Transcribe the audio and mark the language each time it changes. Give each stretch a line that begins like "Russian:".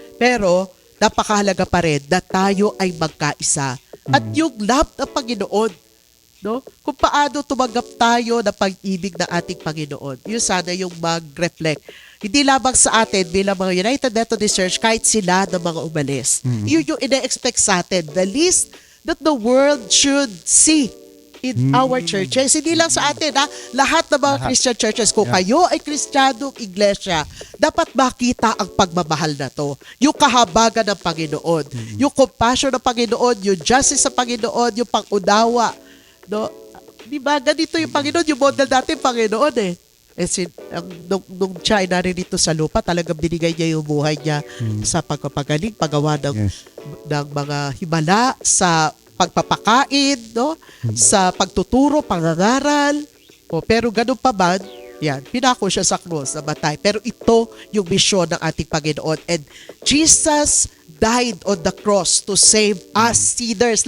Filipino: Pero napakahalaga pa rin na tayo ay magkaisa. At yung love ng Panginoon, kung paano tumanggap tayo ng pag-ibig ng ating Panginoon, yun sana yung mag-reflect. Hindi lamang sa atin bilang mga United Methodist Church, kahit sila ng mga umalis. Yun yung ina-expect sa atin.
English: The least that the world should see in our churches.
Filipino: Hindi lang sa atin, lahat ng mga Christian churches. Kung kayo ay Kristiyanong iglesia, dapat makita ang pagmamahal na to. Yung kahabagan ng Panginoon. Yung compassion ng Panginoon, yung justice sa Panginoon, yung pang-unawa. Diba? Ganito yung Panginoon, yung model natin, Panginoon Nung siya ay naririto sa lupa, talagang binigay niya yung buhay niya sa pagpapagaling, paggawa
English: Yes.
Filipino: ng mga himala, sa pagpapakain, no? Sa pagtuturo, pangangaral. Pero ganun pa man, yan, pinako siya sa krus, namatay. Pero ito yung misyon ng ating Panginoon.
English: And Jesus died on the cross to save us sinners.